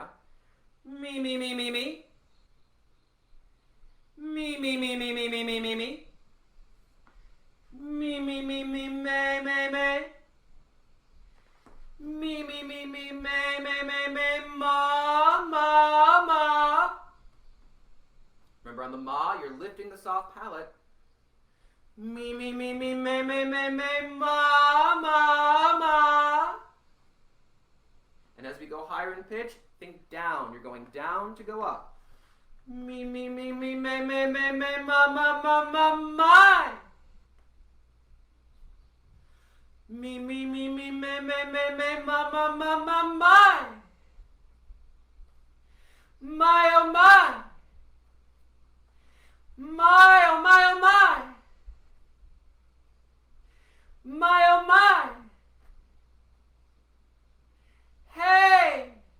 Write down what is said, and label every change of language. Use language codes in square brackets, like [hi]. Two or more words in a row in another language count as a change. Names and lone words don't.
[en] Me, me, me, me, me. Me, me, me, me, me, me, me, me, me. Me, me, me, me, me, me, me. Me, me, me, me, me, me, me, me, ma, ma, ma. Remember on the ma, you're lifting the soft palate. Me, me, me, me, me, me, me, me, ma, ma, ma. And as we go higher in pitch, think down. You're going down to go up. Me, me, me, me, me, me, me, me, ma, ma, ma, ma, my. Me, me, me, me, me, me, me, me, ma, ma, ma, ma, my. My, oh, my. My, oh, my, oh, my. My, oh, my. Hey.